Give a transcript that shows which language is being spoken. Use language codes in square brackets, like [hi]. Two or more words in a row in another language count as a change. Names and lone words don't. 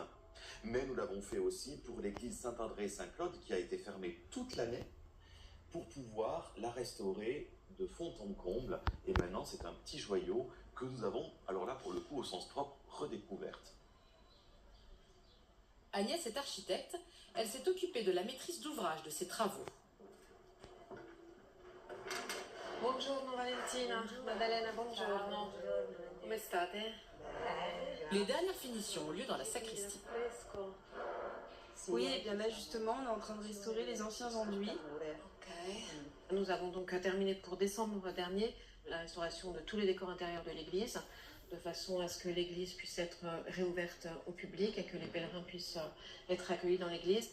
[fr] Mais nous l'avons fait aussi pour l'église Saint-André et Saint-Claude, qui a été fermée toute l'année, pour pouvoir la restaurer de fond en comble. Et maintenant, c'est un petit joyau que nous avons, alors là, pour le coup, au sens propre, redécouverte. Agnès est architecte, elle s'est occupée de la maîtrise d'ouvrage de ces travaux. [it] Buongiorno Valentina, Maddalena, buongiorno. Come state? [fr] Les dernières finitions ont lieu dans la sacristie. Oui, et bien là justement, on est en train de restaurer les anciens enduits. Nous avons donc terminé pour décembre dernier la restauration de tous les décors intérieurs de l'église, de façon à ce que l'église puisse être réouverte au public et que les pèlerins puissent être accueillis dans l'église.